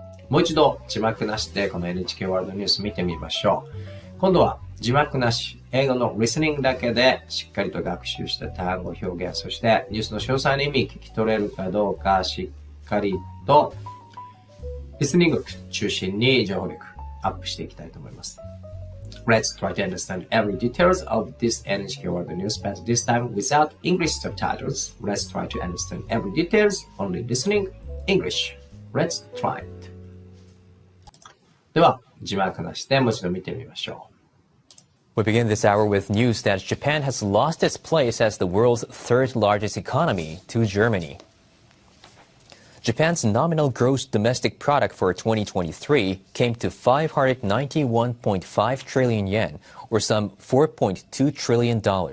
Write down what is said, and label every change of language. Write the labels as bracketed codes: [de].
[ja] もう一度字幕なしでこの NHK ワールドニュース見てみましょう。今度は字幕なし、英語のリスニングだけでしっかりと学習した単語表現、そしてニュースの詳細な意味聞き取れるかどうかしっかりとリスニング力中心に情報力アップしていきたいと思います。 [en] Let's try to understand every details of this NHK World News, but this time without English subtitles. Let's try to understand every details, only listening English. Let's try it. [ja] では、字幕なしでもう一度見てみましょう。 [en] We begin this hour with news that Japan has lost its place as the world's third largest economy to Germany. Japan's nominal gross domestic product for 2023 came to 591.5 trillion yen, or some $4.2 trillion.